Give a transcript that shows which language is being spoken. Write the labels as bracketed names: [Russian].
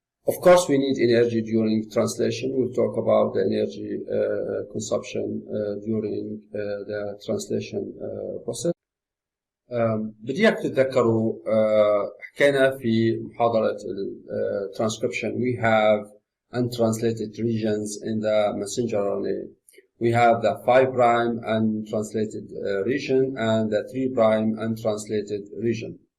[English] Of course, we need energy during translation. We'll talk about the energy consumption during the translation process. [Arabic] بدي اياك تتذكروا حكينا في محاضرة transcription. [English] We have untranslated regions in the messenger RNA. We have the 5' untranslated region and the 3' untranslated region.